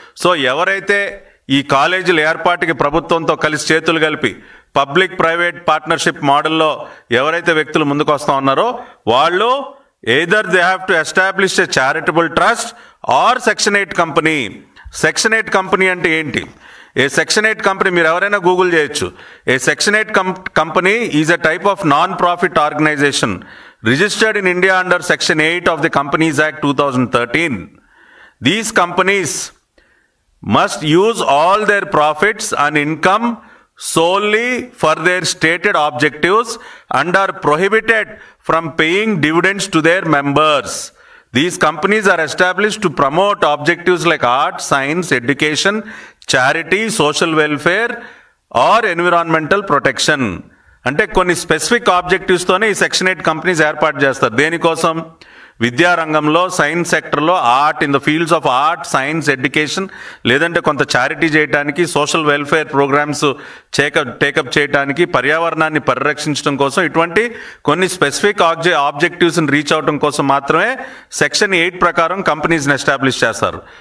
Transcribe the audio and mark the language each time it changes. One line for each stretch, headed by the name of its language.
Telugu: So ఎవరైతే ఈ కాలేజీల ఏర్పాటుకి ప్రభుత్వంతో కలిసి చేతులు కలిపి పబ్లిక్ ప్రైవేట్ పార్ట్నర్షిప్ మోడల్లో ఎవరైతే వ్యక్తులు ముందుకు వస్తూ ఉన్నారో వాళ్ళు
English: Either they have to establish a charitable trust or section 8 company.
Telugu: Section 8 company అంటే ఏంటి? ఏ సెక్షన్ 8 కంపెనీ మీరు ఎవరైనా గూగుల్ చేయొచ్చు.
English: A section 8 company is a type of non profit organization registered in India under Section 8 of the Companies Act 2013. These companies must use all their profits and income solely for their stated objectives and are prohibited from paying dividends to their members. These companies are established to promote objectives like art, science, education, charity, social welfare or environmental protection.
Telugu: అంటే కొన్ని specific ఆబ్జెక్టివ్స్తోనే ఈ section 8 companies ఏర్పాటు చేస్తారు. దేనికోసం? విద్యారంగంలో, science సెక్టర్లో, art,
English: in the fields of art,
Telugu: science, education, లేదంటే కొంత చారిటీ చేయడానికి, సోషల్ వెల్ఫేర్ ప్రోగ్రామ్స్ టేకప్ చేయడానికి, పర్యావరణాన్ని పరిరక్షించడం కోసం, ఇటువంటి కొన్ని స్పెసిఫిక్ ఆబ్జెక్టివ్స్ని రీచ్ అవడం కోసం మాత్రమే సెక్షన్ 8 ప్రకారం కంపెనీస్ని ఎస్టాబ్లిష్ చేస్తారు.